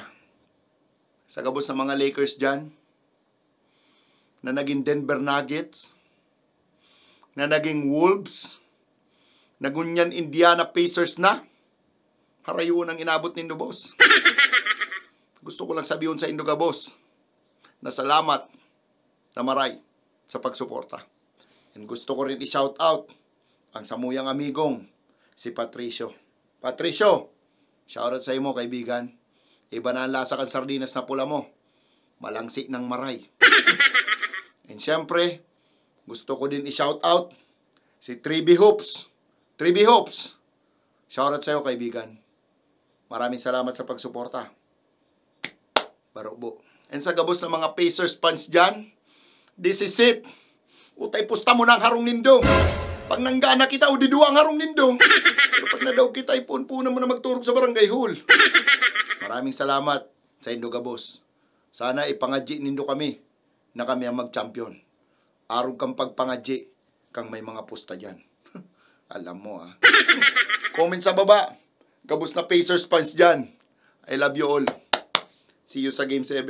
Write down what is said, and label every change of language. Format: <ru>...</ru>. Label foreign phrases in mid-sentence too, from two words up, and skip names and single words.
<bik>Sa gabos na mga Lakers dyan, na naging Denver Nuggets, na naging Wolves, nagunyan Indiana Pacers na. Harayuan ang inabot nindo, boss.</bik> <tl>Gusto ko lang sabihin</tl> <bik>sa Indoga, boss, na salamat na maray sa pagsuporta.</bik> <tl>And gusto ko rin i-shout out ang</tl> <bik>samuyang amigong</bik> <tl>si Patricio.</tl> <bik>Patricio,</bik> <en>shout out</en> <bik>sa imo, kaibigan. Iba na ang lasa kang sardinas na pula mo. Malangsi ng maray.</bik> <tl>And syempre, gusto ko din i-shout out si 3B Hoops. 3B Hoops, shoutout sa'yo, kaibigan. Maraming salamat sa pagsuporta.</tl> <bik>Barobo. And sa gabos ng mga Pacers fans dyan,</bik> <en>this is it.</en> <bik>Utay pusta mo na ang harong nindo. Pag nanggana kita, udiduwa ang harong nindo. Pero pag na daw kita, ipun-punan mo na magturog sa barangay hall.</bik> <tl>Maraming salamat sa</tl> <bik>Indo Gabos. Sana ipangadji nindo kami na kami ang mag-champion. Arog kang pagpangadji kang may mga pusta dyan.</bik> <tl>Alam mo Comment sa baba.</tl> <bik>Gabos na Pacers fans dyan.</bik> <en>I love you all. See you sa Game 7.</en>